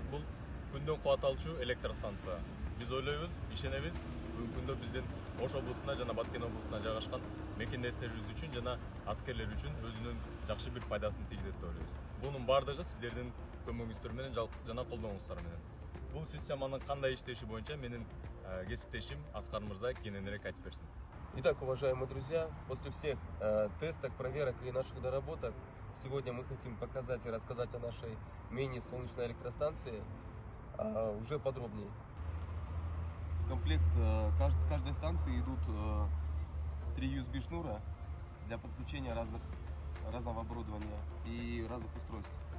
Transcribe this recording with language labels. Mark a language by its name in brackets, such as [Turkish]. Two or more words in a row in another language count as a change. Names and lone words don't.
[Kyrgyz] Бул күндөн кубат алчу электростанция. Биз ойлойбуз, ишенебиз, бүгүнкү күндө биздин Ош облусунда жана Баткен облусунда жайгашкан мекендештерибиз үчүн жана аскерлер үчүн өзүнүн жакшы бир пайдасын тийгизет деп ойлойбуз. Бунун бардыгы сиздердин көмөгүңүздөр менен жана колдооңуздар менен. Бул системанын кандай иштеши боюнча менин кесиптешим Аскар мырза кененирээк айтып берсин. [Russian] Итак, уважаемые друзья, после всех тестов, проверок и наших доработок, сегодня мы хотим показать и рассказать о нашей мини-солнечной электростанции уже подробнее. В комплект каждой станции идут 3 USB шнура для подключения разного оборудования и разных устройств.